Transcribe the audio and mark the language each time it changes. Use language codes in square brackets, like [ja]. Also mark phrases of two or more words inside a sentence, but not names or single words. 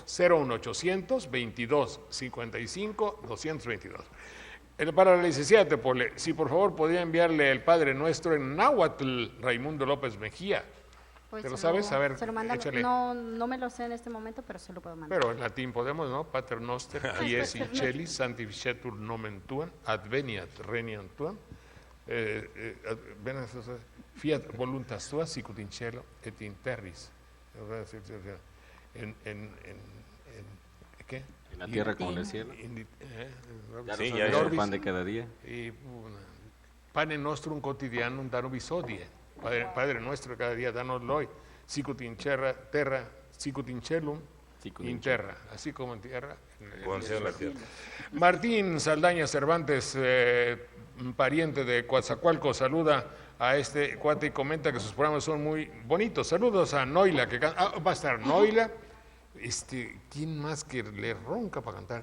[es] 01800 2255 222. Para la licenciada Tepole, si por favor podría enviarle el Padre Nuestro en náhuatl, Raimundo López Mejía. Pues ¿Te lo sabes? A ver, échale. No me lo sé en este momento, pero se lo puedo mandar. Pero en latín podemos, ¿no? [la] Pater Noster, quies in celis, sanctificetur nomen tuam, adveniat regnum tuam, fiat voluntas tua, sicut in cielo et in terris. [es] ¿Qué? En la tierra como en el cielo. Ya el pan de cada día. [la] Y pane nostrum quotidianum da nobis hodie. [es] Padre nuestro, cada día danoslo hoy. [la] Sicut in terra, sicut in celum, in terra. [es] Así como en tierra. En la tierra. Martín Saldaña Cervantes, pariente de Coatzacoalcos, saluda a este cuate y comenta que sus programas son muy bonitos. Saludos a Noila, que va a estar Noila. ¿Quién más que le ronca para cantar?